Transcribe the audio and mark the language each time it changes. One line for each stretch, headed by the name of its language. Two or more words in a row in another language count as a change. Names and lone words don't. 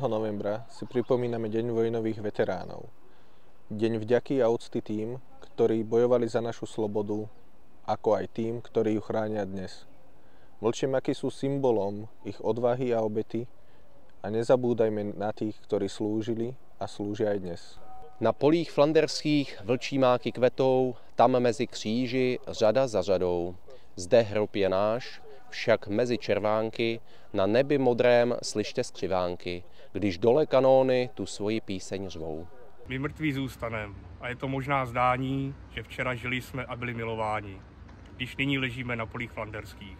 Slovak: novembra, si pripomíname Deň vojnových veteránov. Deň vďaky a úcty tým, ktorí bojovali za našu slobodu, ako aj tým, ktorí ju chránia dnes. Vlčie maky sú symbolom ich odvahy a obety a nezabúdajme na tých, ktorí slúžili a slúžia aj dnes.
Czech: Na polích flanderských vlčí máky kvetou, tam mezi kříži řada za řadou. Zde hrob je náš, však mezi červánky, na nebi modrém slyšte skřivánky, když dole kanóny tu svoji píseň řvou. My mrtví zůstaneme a je to možná zdání, že včera žili jsme a byli milováni, když nyní ležíme na polích flanderských.